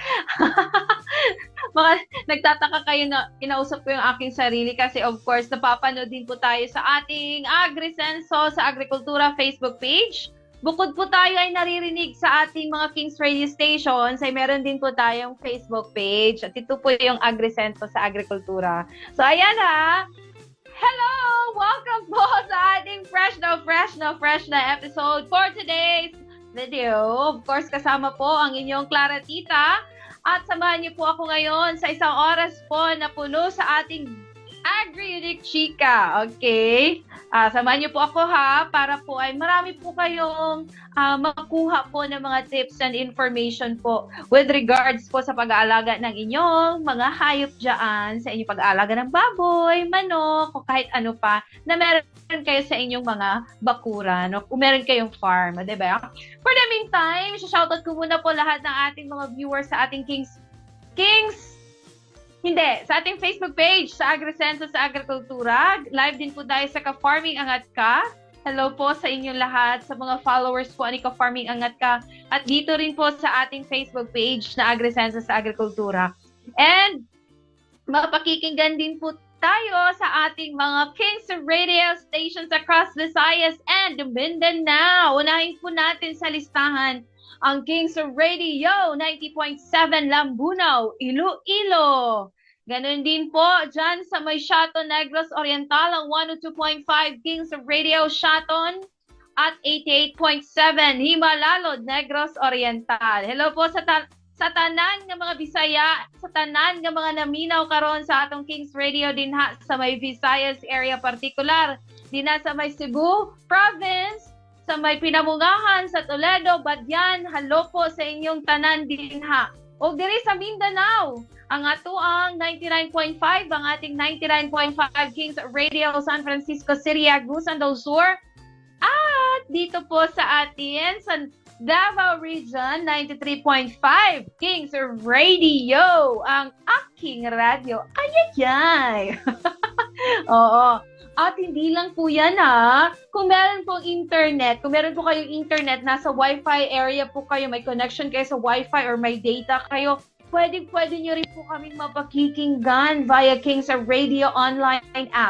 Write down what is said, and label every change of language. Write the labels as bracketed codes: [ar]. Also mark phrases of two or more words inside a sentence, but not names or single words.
[tl] Mga nagtataka kayo na kinausap ko yung aking sarili kasi [en] of course [tl] napapanood din po tayo sa ating AgriSenso sa Agrikultura Facebook page. Bukod po tayo ay naririnig sa ating mga King's Radio stations, ay meron din po tayong Facebook page. At ito po yung AgriSenso sa Agrikultura. So ayan ha! Hello! Welcome po sa ating fresh na episode [en] for today's video. Of course, [tl] kasama po ang inyong Clara Tita. At samahan niyo po ako ngayon sa isang oras po na puno sa ating Agri-Unique Chika. Okay? Samahan niyo po ako ha, para po ay marami po kayong makuha po ng mga [en] tips and information [tl] po [en] with regards [tl] po sa pag-aalaga ng inyong mga hayop dyan, sa inyong pag-aalaga ng baboy, manok, o kahit ano pa na meron kayo sa inyong mga bakuran o kung meron kayong farm, diba? [en] For the meantime, [tl] shoutout ko muna po lahat ng ating mga viewers sa ating sa ating Facebook page, sa AgriSenso sa Agrikultura. Live din po tayo sa Ka-Farming Angat Ka. Hello po sa inyong lahat, sa mga followers po ni Ka-Farming Angat Ka. At dito rin po sa ating Facebook page na AgriSenso sa Agrikultura. And mapakikinggan din po tayo sa ating mga King's Radio stations [en] across Visayas and Mindanao. [tl] Unahin po natin sa listahan ang King's Radio 90.7 Lambunaw, Iloilo. Ganon din po dyan sa may Shaton Negros Oriental, ang 102.5 King's Radio Shaton at 88.7 Himalalod Negros Oriental. [ceb] Hello po sa tanan ng mga Bisaya, sa tanan ng mga naminaw karon sa atong King's Radio din ha, sa may Visayas area particular, din na sa may Cebu Province, sa may Pinamungahan, sa Toledo, Badyan. Hello po sa inyong tanan din ha. O diri sa Mindanao, ang atuang 99.5, ang ating 99.5 King's Radio San Francisco City, Agusan del Sur. [tl] At dito po sa atin, sa Davao Region 93.5 Kings Radio, ang aking radyo. Ayayay! Oo. At hindi lang po yan kung meron pong internet, kung meron po kayong internet, nasa Wi-Fi area po kayo, may connection kayo sa Wi-Fi or may data kayo, pwede nyo rin po kaming mapakikinggan via Kings Radio online app.